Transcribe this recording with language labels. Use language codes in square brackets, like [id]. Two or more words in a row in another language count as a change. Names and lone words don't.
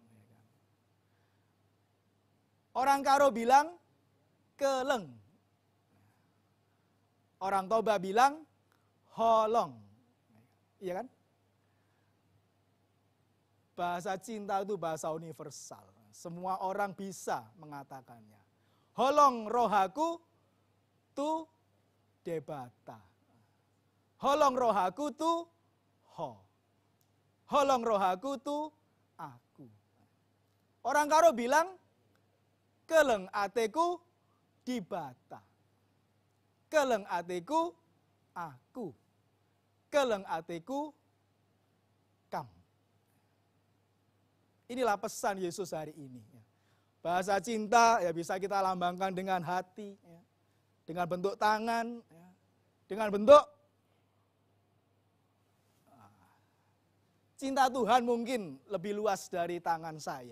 [id] Orang Karo bilang keleng. Orang Toba bilang holong. Iya kan? Bahasa cinta itu bahasa universal. Semua orang bisa mengatakannya. [bbc] Holong rohaku tu debata. Holong rohaku tu ho. Holong rohaku tu aku. [id] Orang Karo bilang, [btx] keleng ateku dibata. Keleng ateku aku. Keleng ateku kam. [id] Inilah pesan Yesus hari ini. Bahasa cinta ya bisa kita lambangkan dengan hati, dengan bentuk tangan, dengan bentuk cinta Tuhan mungkin lebih luas dari tangan saya.